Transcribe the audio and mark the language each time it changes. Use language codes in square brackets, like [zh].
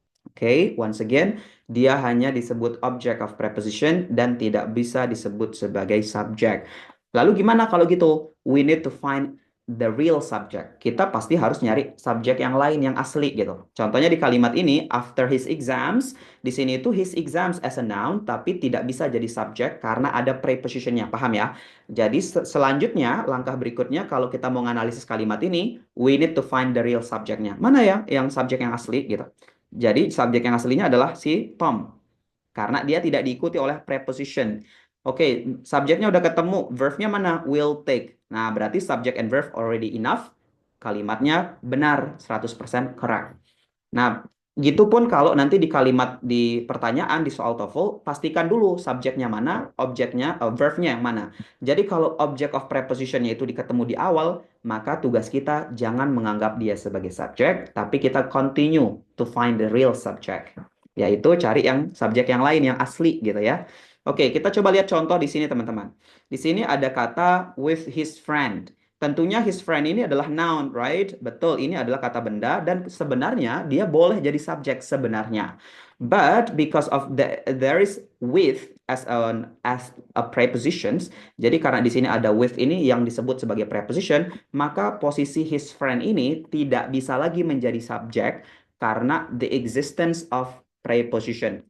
[id] Oke, [en] once again, [id] dia hanya disebut object of preposition dan tidak bisa disebut sebagai subject. Lalu gimana kalau gitu? [en] We need to find the real subject. [id] Kita pasti harus nyari subjek yang lain yang asli gitu. Contohnya di kalimat ini, [en] after his exams, [id] di sini itu [en] his exams as a noun [id] tapi tidak bisa jadi subject karena ada prepositionnya. Paham ya? Jadi selanjutnya, langkah berikutnya kalau kita mau menganalisis kalimat ini, [en] we need to find the real [id] subjeknya. Mana ya yang subjek yang asli gitu. Jadi subjek yang aslinya adalah si Tom. Karena dia tidak diikuti oleh preposition. Oke, subjeknya udah ketemu. Verb-nya mana? Will take. Nah, berarti [en] subject and verb already enough. [id] Kalimatnya benar, [en] 100% correct. [id] Nah, gitu pun kalau nanti di kalimat di pertanyaan di soal TOEFL, pastikan dulu subjeknya mana, objeknya, verb-nya yang mana. Jadi kalau object of preposition-nya itu diketemu di awal, maka tugas kita jangan menganggap dia sebagai subjek, tapi kita [en] continue to find the real subject. [id] Yaitu cari yang subjek yang lain, yang asli gitu ya. Oke, kita coba lihat contoh di sini teman-teman. Di sini ada kata with his friend. Tentunya his friend ini adalah noun, [en] right? [id] Betul, ini adalah kata benda dan sebenarnya dia boleh jadi subjek sebenarnya. [en] But because of there is with as a prepositions, [id] jadi karena di sini ada with ini yang disebut sebagai preposition, maka posisi his friend ini tidak bisa lagi menjadi subjek karena [en] the existence of preposition.